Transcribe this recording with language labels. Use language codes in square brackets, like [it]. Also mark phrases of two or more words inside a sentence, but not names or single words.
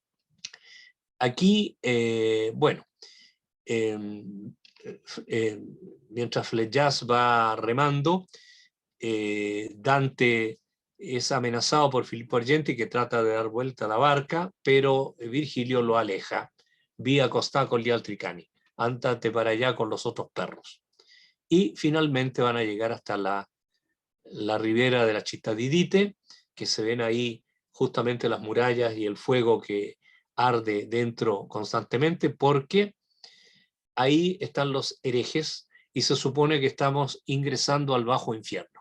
[es] Aquí, bueno, mientras Flejas va remando, Dante es amenazado por Filippo Argenti, que trata de dar vuelta a la barca, pero Virgilio lo aleja. [it] Via Costa con gli altri cani. [es] Ándate para allá con los otros perros. Y finalmente van a llegar hasta la ribera de la Città di Dite, que se ven ahí justamente las murallas y el fuego que arde dentro constantemente, porque ahí están los herejes y se supone que estamos ingresando al bajo infierno.